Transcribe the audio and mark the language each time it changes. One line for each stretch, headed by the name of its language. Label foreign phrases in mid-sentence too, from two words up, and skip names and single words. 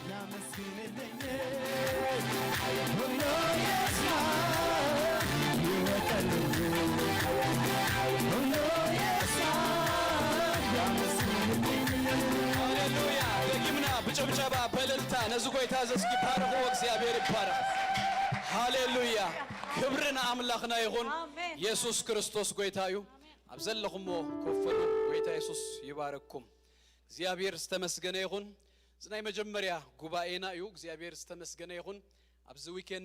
Amharic: ያመስግንልኝ ሁሉ ይስማ ይወቀልኝ ሁሉ ይስማ ያመስግንልኝ
Tigrinya: ሃሌሉያ ደግምና ብጭብጨባ በእልልታ ነዚ ጎይታ ዘስኪ ባርኮ እግዚአብሔር ይባረክ ሃሌሉያ ክብርን አምላኽና ይሁን ኢየሱስ ክርስቶስ ጎይታዩ አብዘለኹሞ ኮፈሉ ጎይታ ኢየሱስ ይባረክኩም እግዚአብሔር ዝተመስገነ ይሁን ዝናይ መጀመሪያ ጉባኤና እዩ እግዚአብሔር ዝተመስገነ ይሁን ኣብዚ ዊኬንድ